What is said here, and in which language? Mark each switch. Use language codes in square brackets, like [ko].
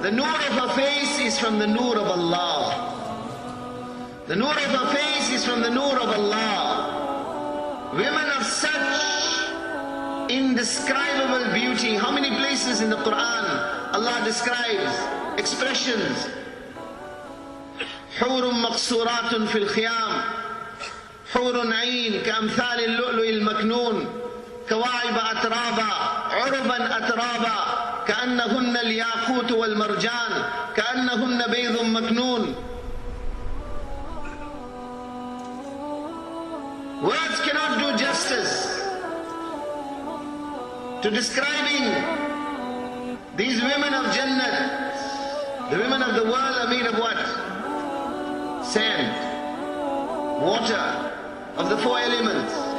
[en] The nur of her face is from the nur of Allah. The nur of her face is from the nur of Allah. Women of such indescribable beauty. How many places in the Quran Allah describes expressions? [ar] حور مقصورات في الخيام حور عين كأمثال اللؤلؤ المكنون كواعب أترابا عربا أترابا كأنهن الياقوت والمرجان كأنهن بيض مكنون. [en] Words cannot do justice to describing these women of Jannat. The women of the world are made of what? Sand, water, of the 4 elements.